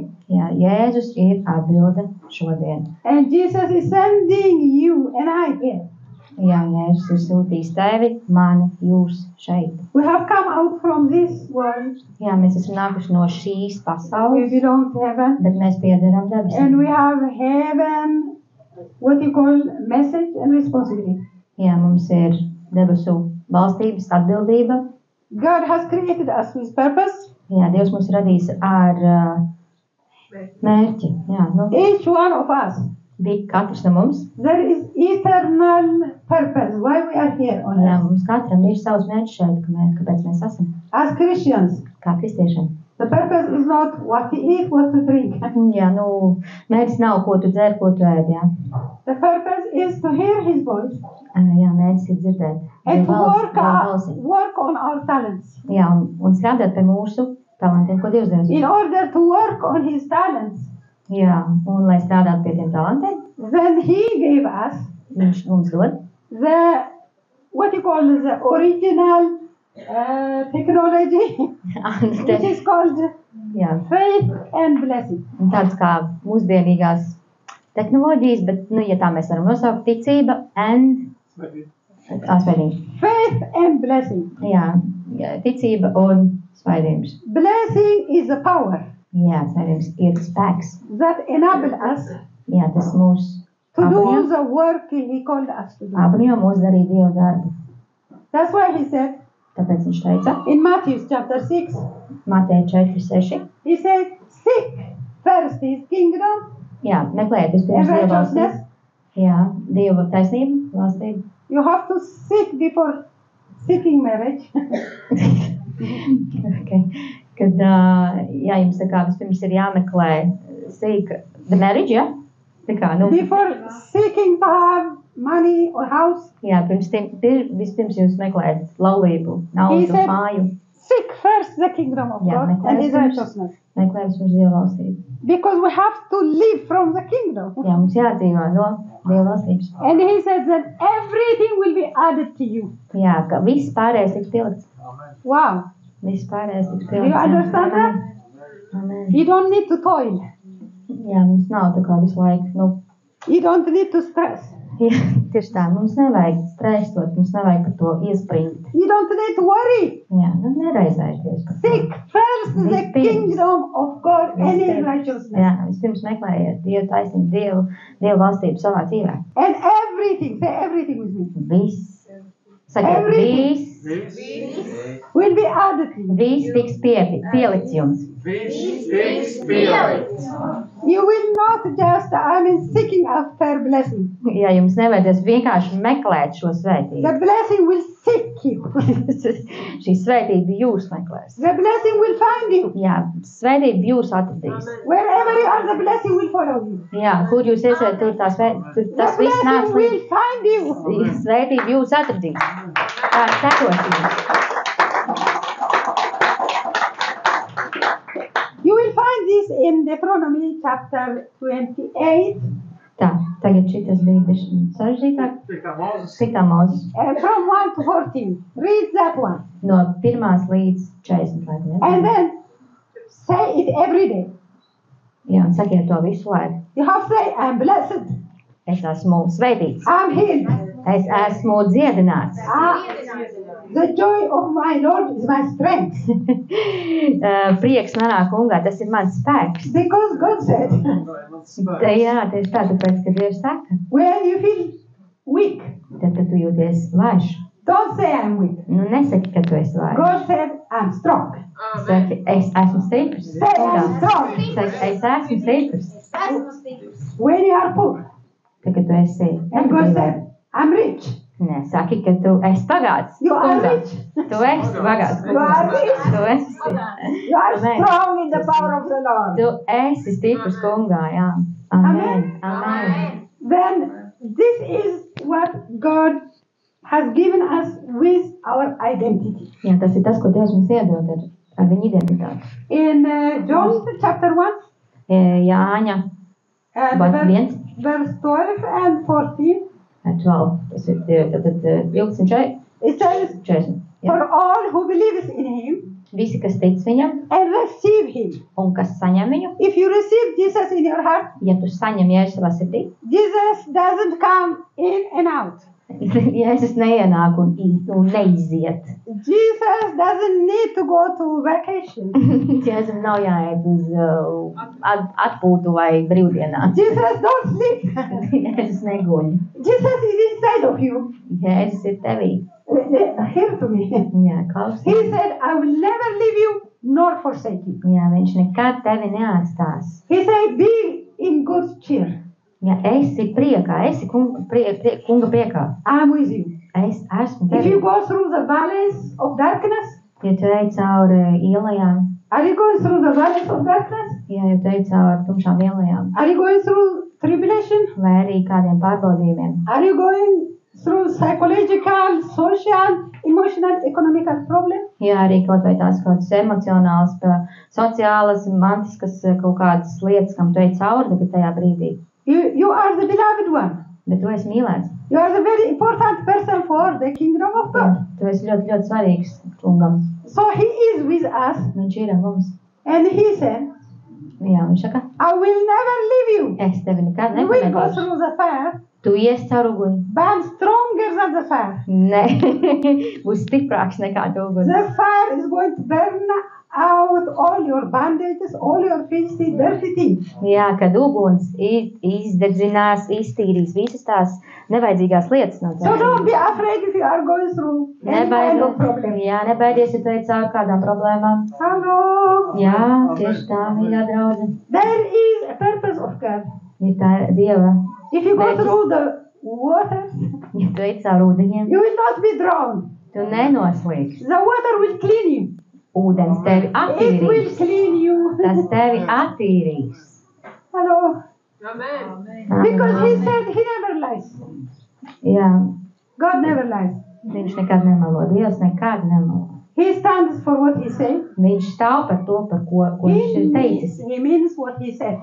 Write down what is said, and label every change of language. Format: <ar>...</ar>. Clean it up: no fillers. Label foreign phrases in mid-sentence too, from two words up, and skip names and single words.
<lv>Jā, Jēzus ir atbilde šodien.</lv> <en>And Jesus is sending you and I here.</en> <lv>Jā, Jēzus ir sūtījis tevi, mani, jūs šeit.</lv> <en>We have come out from this world.</en> <lv>Jā, mēs esam nākuši no šīs</lv> <en>We</en> <lv>pasaules,</lv> <en>belong to heaven.</en> <lv>bet mēs piederam</lv> <en>And</en> <lv>debesīm.</lv> <en>we have heaven, what you call message and responsibility.</en> <lv>Jā, mums ir debesu valstības atbildība.</lv> <en>God has created us with purpose.</en> <lv>Jā, Dievs mūs radīs ar mērķi. Jā, nu,</lv> <en>Each one of us.</en> <lv>katrs no mums.</lv> <en>There is eternal purpose why we are here on</en> <lv>Jā,</lv> <en>earth.</en> <lv>mums katram ir savs mērķis šeit, kāpēc mēs esam.</lv> <en>As Christians,</en> <lv>Kā kristiešiem.</lv> <en>the purpose is not what to eat, what to drink.</en> <lv>Jā, nu, mērķis nav, ko tu dzer, ko tu ēd, jā.</lv> <en>The purpose is to hear His voice</en> <lv>Jā, mērķis ir dzirdēt.</lv> <en>and to</en> <lv>Dieva balsi.</lv> <en>work on our talents.</en> <lv>Jā, un strādāt pie mūsu talantiem, ko Dievs devis.</lv> <en>In order to work on His talents,</en> <lv>Jā, un lai strādātu pie tiem talantiem,</lv> <en>then He gave us</en> <lv>viņš mums dod.</lv> <en>the, what you call the original technology, which is called</en> <lv>Jā,</lv> <en>faith and blessing.</en> <lv>un tāds kā mūsdienīgās tehnoloģijas, bet, nu, ja tā mēs varam nosaukt, ticība and svaidījums.</lv> <en>Faith and blessing.</en> <lv>Jā, ticība un svaidījums.</lv> <en>Blessing is a power</en> <lv>Jā, svaidījums ir spēks.</lv> <en>that enable us</en> <lv>Jā, tas mūs</lv> <en>to do</en> <lv>apvieno</lv> <en>the work He called us to do.</en> <lv>mūs darīt Dieva darbu.</lv> <en>That's why He said</en> <lv>Tāpēc viņš teica,</lv> <en>in Matthew chapter 6,</en> <lv>Mateja 4:6.</lv> <en>He said, seek first His kingdom</en> <lv>Jā, meklējiet</lv> <en>and</en> <lv>vispirms Dieva valstību.</lv> <en>righteousness.</en> <lv>Jā, Dieva taisnību, valstību.</lv> <en>You have to seek before seeking marriage.</en> <lv>Okay. Kad, jā, jums tā kā vispirms ir jāmeklē</lv> <en>seek the marriage,</en> <lv>jā? Tā kā, nu,</lv> <en>Before seeking to have money or house,</en> <lv>jā, vispirms jūs meklējat laulību, naudu,</lv> <en>He said-</en> <lv>māju,</lv> <en>seek first the kingdom of Yeah, God and His</en> <lv>meklējat</lv> <en>righteousness.</en> <lv>meklējat vispirms Dieva valstību.</lv> <en>Because we have to live from the kingdom.</en> <lv>Jā, mums jādzīvో no Dieva valstības.</lv> <en>And He says that everything will be added to you.</en> <lv>Jā, ka viss pārējais tiks pielikts.</lv> <en>Wow.</en> <lv>Viss pārējais tiks</lv> <en>Do you</en> <lv>pielikts.</lv> <en>understand that? Amen. You don't need to toil.</en> <lv>Jā, mums nav tā kā visu laiku, nu,</lv> <en>You don't need to stress.</en> <lv>jā, tieši tā, mums nevajag stresot, mums nevajag par to iespringt.</lv> <en>You don't need to worry.</en> <lv>Jā, nu, neraizēties par to.</lv> <en>Seek first the</en> <lv>Vispirms.</lv> <en>kingdom of God and His</en> <lv>Vispirms.</lv> <en>righteousness.</en> <lv>Jā, vispirms meklējiet Dievu taisnību, Dievu valstību savā dzīvē.</lv> <en>And everything, say everything with me,</en> <lv>Viss. Sakiet,</lv> <en>Everything.</en> <lv>viss</lv> <en>will be added to you.</en> <lv>tiks pielikts jums.</lv> <en>Which is spirit. You will not just, seeking after blessing.</en> <lv>Ja jums nevajadzēs vienkārši meklēt šo svētību.</lv> <en>The blessing will seek you.</en> <lv>Šī svētība jūs meklēs.</lv> <en>The blessing will find you.</en> <lv>Jā, svētība jūs atradīs.</lv> <en>Wherever you are, the blessing will follow you.</en> <lv>Jā, kur jūs esiet, tur tas</lv> <en>The</en> <lv>viss nāks</lv> <en>blessing will</en> <lv>līdz.</lv> <en>find you.</en> <lv>Svētība jūs atradīs. Tā sekos jums.</lv> <en>You will find this in Deuteronomy chapter 28,</en> <lv>Tā, tagad šitas bija sarežģītāk. Cik tā mūzes?</lv> <en>from 1 to 14. Read that one.</en> <lv>No 1 līdz 40. Laikam,</lv> <en>And</en> <lv>ja?</lv> <en>then say it every day.</en> <lv>Jā, un sakiet to visu laiku.</lv> <en>You have to say, I'm blessed.</en> <lv>Es esmu svētīts.</lv> <en>I'm healed.</en> <lv>Es esmu dziedināts.</lv> <en>The joy of my Lord is my strength.</en> <lv>Prieks manā kungā, tas ir mans spēks.</lv> <en>Because God said,</en> <lv>Jā, tieši tā, tāpēc, ka Dievs saka,</lv> <en>when you feel weak,</en> <lv>tad, kad tu jūties vājš,</lv> <en>don't say I'm weak.</en> <lv>nu nesaki, ka tu esi vājš.</lv> <en>God said, I'm strong.</en> <lv>Saki, es esmu stiprs.</lv> <en>Say I'm strong.</en> <lv>Saki, es esmu stiprs.</lv> <en>When you are poor,</en> <lv>Tad, kad tu esi</lv> <en>and God said, I'm rich.</en> <lv>Nē, saki, ka tu esi bagāts.</lv> <en>You are</en> <lv>kungam.</lv> <en>rich.</en> <lv>Tu esi bagāts.</lv> <en>You are rich.</en> <lv>Tu esi.</lv> <en>You are Amen. strong in the power of the Lord.</en> <lv>Tu esi stiprs kungā, jā.</lv> <en>Amen. Amen. Then this is what God has given us with our identity.</en> <lv>Jā, tas ir tas, ko Dievs mums iedod ar viņu identitāti.</lv> <en>In John chapter 1,</en> <lv>Jāņa,</lv> <en>and But verse 12 and 14,</en> <lv>12, tas ir tad 12,</lv> <en>it says,</en> <lv>40. Jā.</lv> <en>for all who believes in him</en> <lv>Visi, kas tic viņam</lv> <en>and receive him.</en> <lv>un kas saņem viņu,</lv> <en>If you receive Jesus in your heart,</en> <lv>ja tu saņem Jēzu savā sirdī,</lv> <en>Jesus doesn't come in and out.</en> <lv>Jēzus neienāk un neiziet.</lv> <en>Jesus doesn't need to go to vacation.</en> <lv>Jēzum nav jāiet uz atpūtu vai brīvdienā.</lv> <en>Jesus don't sleep.</en> <lv>Jēzus neguļ.</lv> <en>Jesus is inside of you.</en> <lv>Jēzus ir tevī.</lv> <en>Hear to me.</en> <lv>Jā,</lv> <en>He</en> <lv>klausies.</lv> <en>said, I will never leave you nor forsake you.</en> <lv>Jā, viņš nekad tevi neatstās.</lv> <en>He said, be in good cheer.</en> <lv>Ja esi priekā, esi kunga priekā,</lv> <en>I'm with you.</en> <lv>es esmu</lv> <en>If you</en> <lv>tevi.</lv> <en>go through the valleys of darkness,</en> <lv>Ja tu ej cauri ielajām,</lv> <en>are you going through the valleys of darkness?</en> <lv>ja tu ej cauri tumšām ielajām,</lv> <en>Are you going through tribulation?</en> <lv>vai arī kādiem pārbaudījumiem,</lv> <en>Are you going through psychological, social, emotional, economical problems?</en> <lv>ja arī kaut vai tās kaut kādas emocionālas, sociālas, mantiskas kaut kādas lietas, kam tu ej cauri tagad tajā brīdī,</lv> <en>You are the beloved one.</en> <lv>bet tu esi mīlēts.</lv> <en>You are the very important person for the kingdom of God.</en> <lv>Tu esi ļoti, ļoti svarīgs kungam.</lv> <en>So he is with us,</en> <lv>Viņš ir ar mums.</lv> <en>and he said,</en> <lv>Jā, viņš saka,</lv> <en>I will never leave you.</en> <lv>es tevi nekad</lv> <en>You will go</en> <lv>nepametīšu.</lv> <en>through the fire,</en> <lv>Tu iesi caur uguni.</lv> <en>but I'm stronger than the fire.</en> <lv>Nē, būs stiprāks nekā tu uguns.</lv> <en>The fire is going to burn out all your bandages, all your filthy, dirty things.</en> <lv>Jā, kad uguns izdedzinās, iztīrīs visas tās nevajadzīgās lietas no</lv> <en>So don't</en> <lv>tevis.</lv> <en>be afraid if you are going through any kind of problem.</en> <lv>Jā, nebaidies, ja tu ej caur kādām problēmām.</lv> <en>Hello.</en> <lv>Jā, tieši tā, mīļā draudze.</lv> <en>There is a purpose of God.</en> <lv>Ja tā ir Dieva,</lv> <en>If you go</en> <lv>Mērķis.</lv> <en>through the waters,</en> <lv>ja tu ej caur ūdeņiem,</lv> <en>you will not be drowned.</en> <lv>tu nenoslīgsi.</lv> <en>The water will clean you.</en> <lv>Ūdens tevi</lv> <en>It will</en> <lv>attīrīs.</lv> <en>clean you.</en> <lv>Tas tevi attīrīs.</lv> <en>Hello. Amen. Because he said he never lies.</en> <lv>Jā,</lv> <en>God never lies.</en> <lv>viņš nekad nemelo. Dievs nekad nemelo.</lv> <en>He stands for what he said.</en> <lv>Viņš stāv par to, par ko viņš ir teicis.</lv> <en>He means what he said.</en>